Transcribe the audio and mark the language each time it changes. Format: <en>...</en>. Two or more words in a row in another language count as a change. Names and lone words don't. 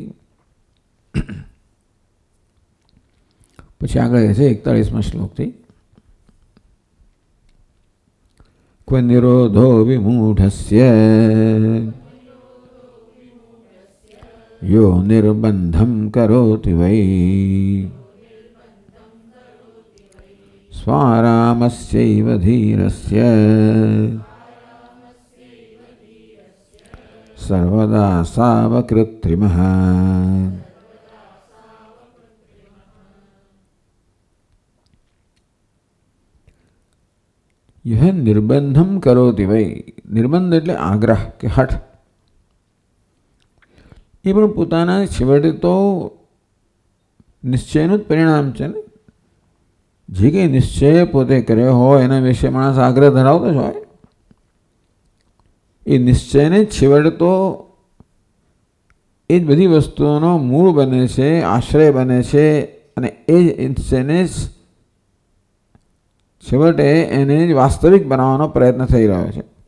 <gu>પછી આગળ છે 41મા શ્લોકથી</gu> <sa>क्व निरोधो विमूढस्य यो निर्बंधम करोति वै स्वारामस्यैव धीरस्य सर्वदा सावकृत्रिमः. यह निर्बंधम करोति वै.</sa> <gu>निर्बंध એટલે આગ્રહ કે હઠ. એ પણ પોતાના છેવટે તો નિશ્ચયનું જ પરિણામ છે ને. જે કંઈ નિશ્ચય પોતે કર્યો હોય એના વિશે માણસ આગ્રહ ધરાવતો જ હોય. એ નિશ્ચયને છેવટે તો એ જ બધી વસ્તુઓનો મૂળ બને છે, આશ્રય બને છે, અને એ જ નિશ્ચયને જ છેવટે એને જ વાસ્તવિક બનાવવાનો પ્રયત્ન થઈ રહ્યો છે.</gu>